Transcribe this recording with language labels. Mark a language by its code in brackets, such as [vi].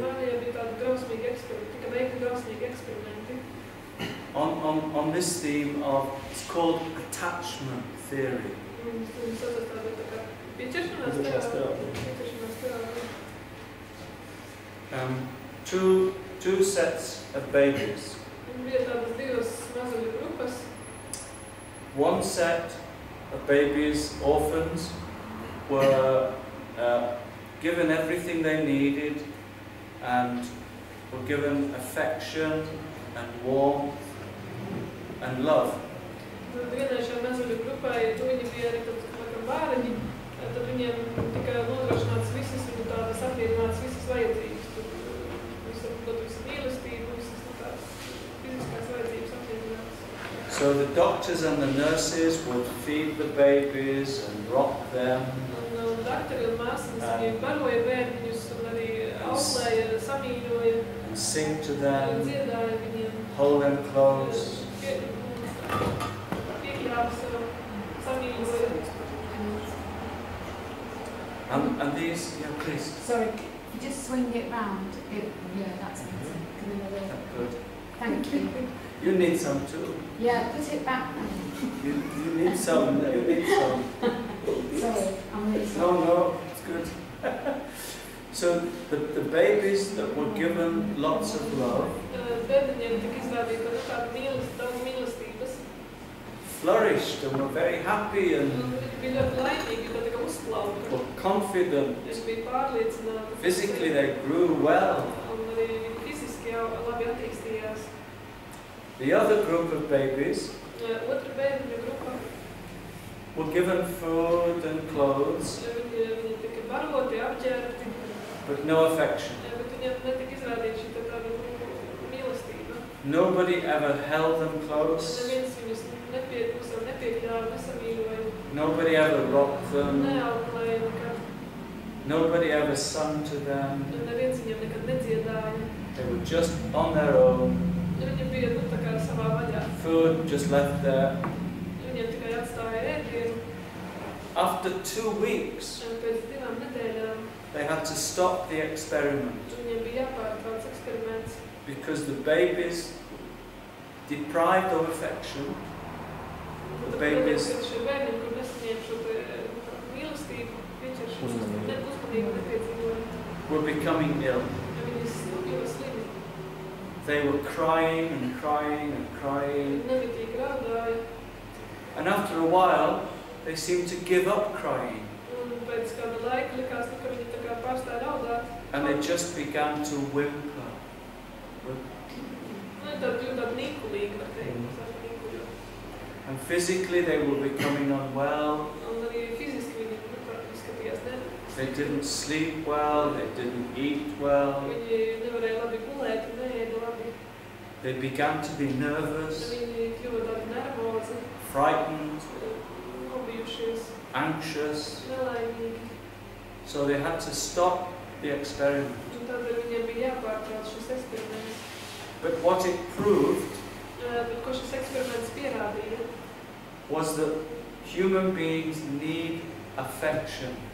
[lv] Rumānijā bija tādi drausmīgi eksperimenti, tika veikti drausmīgi eksperimenti [en] on this theme of, it's called attachment theory. [lv] un saucas tāda tā kā pieķeršanās terapija. [en] Two sets of babies. [lv] Un bija tādas divas mazuļu grupas. [en] One set of babies, orphans, were given everything they needed and were given affection and warmth and love. [lv] Tad vienai šai mazuļu grupai, tu viņi bija arī tādi bērni, tad viņiem tika nodrošināts visas viņu tādas apmierinātas visas vajadzības. Tur visas mīlestību, visas tādas fiziskās vajadzības apmierinātas. [en] So the doctors and the nurses would feed the babies and rock them. [lv] Un daktari un māsas viņi baroja bērniņus un arī auklēja, samīļoja. [en] And sing to them, [lv] Dziedāja viņiem. [en] hold them close. [lv] Piekļāva sev, samīļoja. [en] And these, yeah, please. Sorry, just swing it round. Yeah, that's better. Good. Thank you. You need some too. Yeah, put it back now. You need some. You need some. Sorry, I'm really sorry. No, it's good. So the babies that were given lots of love [lv] Bērniņiem tika izrādīta tāda daudz mīlestības. [en] flourished and were very happy and [lv] Viņi bija ļoti laimīgi, tā kā uzplauka. [en] were confident. [lv] Viņi bija pārliecināti. [en] Physically they grew well. [lv] Un arī fiziski jau labi attīstījās. [en] The other group of babies [lv] Otra bērniņu grupa. [en] were given food and clothes, [lv] Viņi tika baroti, apģērbti, [en] but no affection. [lv] bet viņiem netika izrādīta šī tāda mīlestība. [en] Nobody ever held them close. [lv] Neviens viņus nepiekļāva, nesamīļoja, [en] Nobody ever rocked them. [lv] neauklēja nekad. [en] Nobody ever sung to them. [lv] Un neviens viņiem nekad nedziedāja. [en] They were just on their own. [lv] Viņi bija tā kā savā vaļā. [en] Food just left there. [lv] Viņiem tikai atstāja ēdienu. [en] After 2 weeks, [lv] Un pēc 2 nedēļām [en] they had to stop the experiment [lv] viņiem bija jāpārtrauc eksperiments. [en] because the babies, deprived of affection, the babies [lv] Šie bērni, kur nesaņēma šo mīlestību, uzmanību nepiedzīvoja. [en] were becoming ill. [lv] Viņi kļuva slimi. [en] They were crying and crying and crying. [lv] Nemitīgi raudāja. [en] And after a while, they seemed to give up crying. [lv] Un pēc kāda laika likās, ka viņi tā kā pārstāja raudāt. [en] And they just began to whimper. [lv] Tad kļuva tāda nīkulīga, var teikt. Nīkuļo. [en] And physically, they were becoming unwell. [lv] Un arī fiziski viņi izskatījās [en] They didn't sleep well. They didn't eat well. [lv] Viņi nevarēja labi gulēt un neēda labi. [en] They began to be nervous, [lv] Viņi kļuva tādi nervozi, [en] frightened, [lv] nobijušies, [en] anxious. [lv] nelaimīgi. [en] So they had to stop the experiment. [lv] Un tādēļ viņiem bija jāpārtrauc šis eksperiments. [en] But what it proved [lv] bet ko šis eksperiments pierādīja, [en] was that human beings need affection.